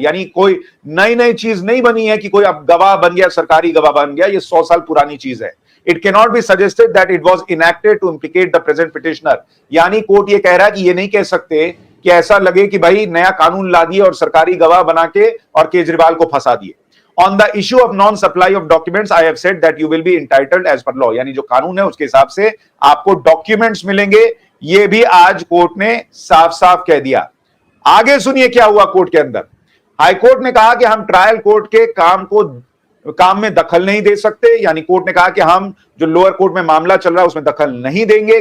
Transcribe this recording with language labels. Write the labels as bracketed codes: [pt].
[hi] यानी कोई नई चीज नहीं बनी है कि कोई अब गवाह बन गया, सरकारी गवाह बन गया, ये 100 साल पुरानी चीज है। [en] It can not be suggested that it was enacted to implicate the present petitioner. [hi] यानी कोर्ट ये कह रहा है कि ये नहीं कह सकते कि ऐसा लगे कि भाई नया कानून ला दिए और सरकारी गवाह बना के और केजरीवाल को फंसा दिए। [en] On the issue of non-supply of documents, I have said that you will be entitled as per law। [hi] यानी जो कानून है उसके हिसाब से आपको डॉक्यूमेंट्स मिलेंगे, ये भी आज कोर्ट ने साफ साफ कह दिया। आगे सुनिए क्या हुआ कोर्ट के अंदर। हाई कोर्ट ने कहा कि हम ट्रायल कोर्ट के काम में दखल नहीं दे सकते। यानी कोर्ट ने कहा कि हम जो लोअर कोर्ट में मामला चल रहा है उसमें दखल नहीं देंगे।